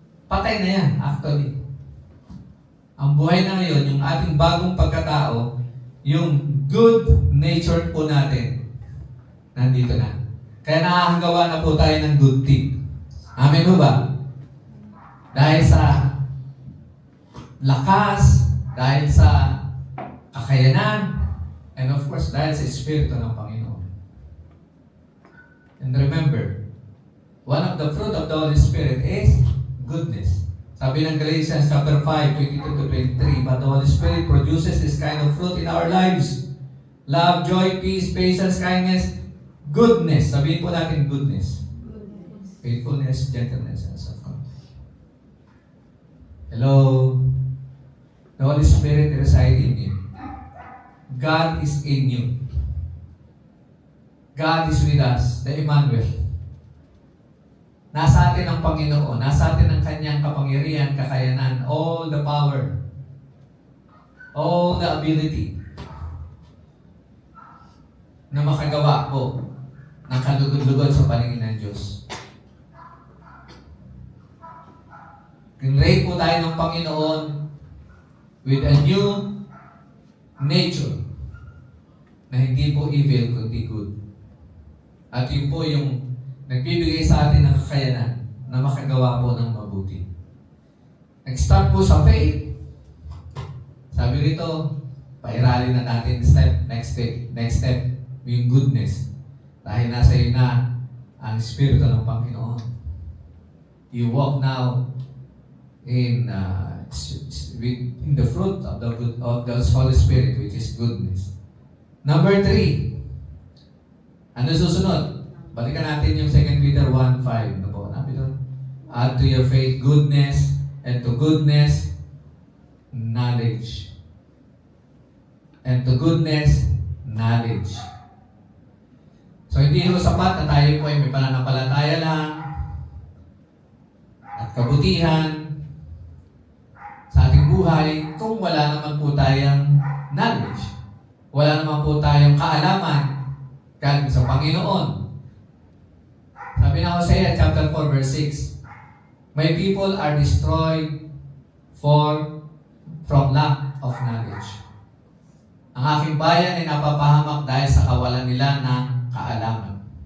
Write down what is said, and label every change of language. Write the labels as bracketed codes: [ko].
[tl] Patay na yan, actually. Ang buhay na ngayon, yung ating bagong pagkatao, yung good nature po natin, nandito na. Kaya nakakagawa na po tayo ng good thing. Amen ho ba? Dahil sa lakas, dahil sa kakayanan, [en] and of course, [tl] dahil sa Espiritu ng Panginoon. [en] And remember, one of the fruit of the Holy Spirit is goodness. [tl] Sabi ng [en] Galatians chapter 5, 22-23, but the Holy Spirit produces this kind of fruit in our lives. Love, joy, peace, patience, kindness, goodness. [tl] Sabihin po natin goodness. [en] Faithfulness, gentleness, and self-control. Hello? The Holy Spirit resides in you. God is in you. God is with us, the Emmanuel. [tl] Nasa atin ang Panginoon, nasa atin ang kanyang kapangyarihan, kakayanan, [en] all the power, all the ability [tl] na makagawa po ng kalugod-lugod sa paningin ng Diyos. Kinrate po tayo ng Panginoon [en] with a new nature [tl] na hindi po evil kundi good. At yun po yung nagbibigay sa atin ng kakayanan na makagawa po ng mabuti. Nag-start po sa faith. Sabi rito, pairali na natin next step, yung goodness. Dahil nasa iyo na ang Espiritu ng Panginoon. [en] You walk now in the fruit of the Holy Spirit, which is goodness. Number 3, [tl] Ano susunod? Balikan natin yung 2 Peter 1:5. Ano po? Nabi doon? [en] Add to your faith goodness, and to goodness, knowledge. And to goodness, knowledge. [tl] So hindi ho sapat na tayo po ay may pananampalataya lang at kabutihan sa ating buhay kung wala naman po tayong knowledge. Wala naman po tayong kaalaman galing sa Panginoon. Sabi ng [en] Hosea chapter 4 verse 6, my people are destroyed from lack of knowledge. [tl] Ang aking bayan ay napapahamak dahil sa kawalan nila ng kaalaman.